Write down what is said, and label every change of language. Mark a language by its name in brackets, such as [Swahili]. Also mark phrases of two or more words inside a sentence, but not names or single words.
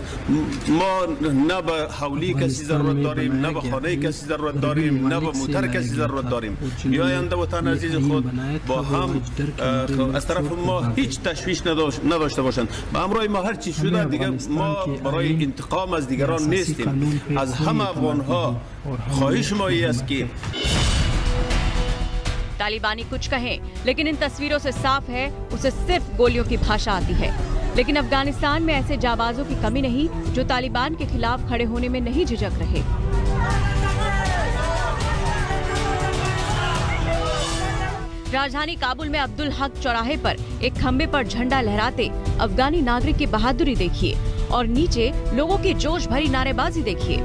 [Persian] ما نه به حولی کسی ضرورت داریم، نه به خانه کسی ضرورت داریم، نه به موتر کسی ضرورت داریم. بیایند در وطن عزیز خود با هم از طرف ما هیچ تشویش نداشته باشند. با همراه ما هر چی شده دیگه ما برای انتقام از دیگران نیستیم. از همه افغان‌ها خواهش ما این است که [Hindi] तालिबानी कुछ कहें, लेकिन इन तस्वीरों से साफ है उसे सिर्फ गोलियों की भाषा आती है। लेकिन अफगानिस्तान में ऐसे जाबाजों की कमी नहीं जो तालिबान के खिलाफ खड़े होने में नहीं झिझक रहे। राजधानी काबुल में अब्दुल हक चौराहे पर एक खंबे पर झंडा लहराते अफगानी नागरिक की बहादुरी देखिए और नीचे लोगों की जोश भरी नारेबाजी देखिए।